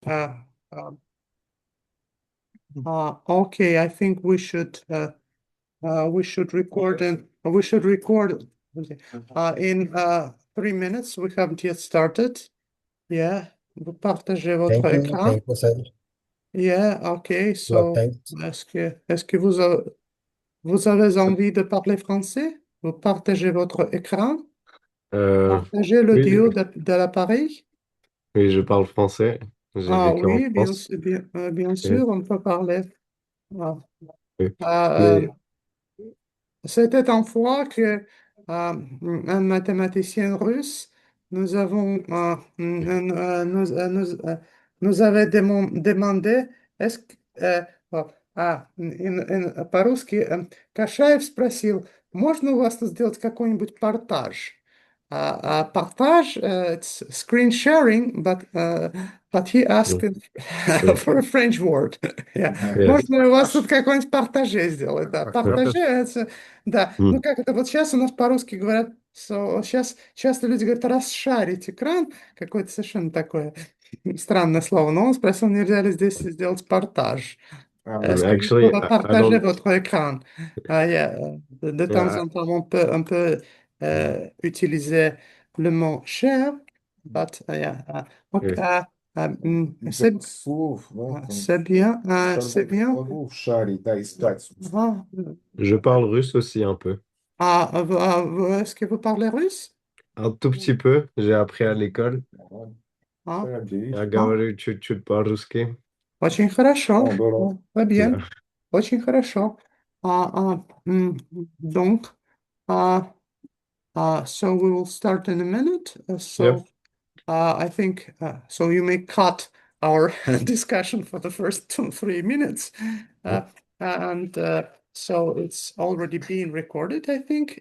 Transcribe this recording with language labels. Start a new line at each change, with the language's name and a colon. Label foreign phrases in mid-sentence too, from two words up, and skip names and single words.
English: Okay, I think we should record in 3 minutes. We haven't yet started. Yeah,
French: vous partagez votre écran.
English: Thank you, sir. Yeah, okay. Lot, So, thanks.
French: est-ce que vous avez envie de parler français? Vous partagez votre écran? Partagez Oui, l'audio de l'appareil? oui, je parle français. J'ai Ah vécu en oui, France. bien Oui, sûr, on peut parler. Ah, oui. ah, Mais C'était une fois que un mathématicien russe nous avons nous avait demandé est-ce que
Russian: по-русски Кашаев спросил, можно у вас тут сделать какой-нибудь портаж?
English: Портаж it's screen sharing, but he asked
French: oui,
English: for a French word. Yeah. yes.
Russian: Можно у вас тут какой-нибудь портаже сделать? Да, портаже это да, ну Mm. как это вот сейчас у нас по-русски говорят, сейчас часто люди говорят расшарить экран, какое-то совершенно такое странное слово, но он спросил, нельзя ли здесь сделать портаж.
French: Est-ce que vous
English: Actually,
French: pouvez
English: I
French: partager
English: don't.
French: votre écran? Yeah, de temps
English: Yeah,
French: en temps, on peut utiliser le mot share,
English: but yeah, ok, yes.
French: c'est bien, c'est bien. Ah, Je parle russe aussi un peu. est-ce que vous parlez russe? Un tout petit peu. J'ai appris à l'école. Ah,
Russian: Я ah, говорю чуть-чуть по-русски. очень хорошо.
French: Très bien.
Russian: Да. Очень хорошо.
French: Donc,
English: ah, so we will start in a minute. Yep. I think so. You may cut our discussion for the first 3 minutes, uh, and so it's already being recorded, I think.